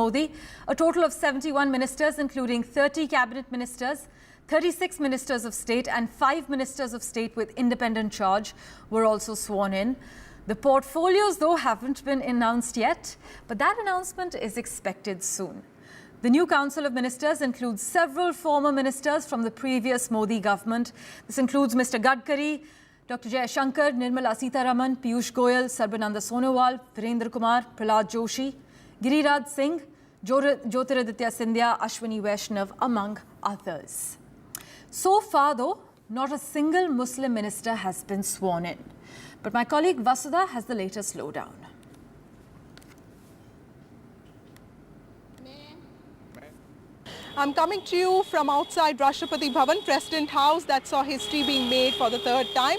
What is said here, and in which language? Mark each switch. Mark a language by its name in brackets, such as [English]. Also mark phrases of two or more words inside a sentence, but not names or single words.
[English] Modi, a total of 71 ministers, including 30 cabinet ministers, 36 ministers of state and 5 ministers of state with independent charge were also sworn in. The portfolios, though, haven't been announced yet, but that announcement is expected soon. The new Council of Ministers includes several former ministers from the previous Modi government. This includes Mr. Gadkari, Dr. Shanker, Nirmala Sitharaman, Piyush Goyal, Sarbananda Sonowal, Virendra Kumar, Prahlad Joshi, Giriraj Singh, Jyotiraditya Scindia, Ashwini Vaishnav, among others. So far, though, not a single Muslim minister has been sworn in. But my colleague Vasudha has the latest lowdown. I'm coming to you from outside Rashtrapati Bhavan, President House, that saw history being made for the 3rd time.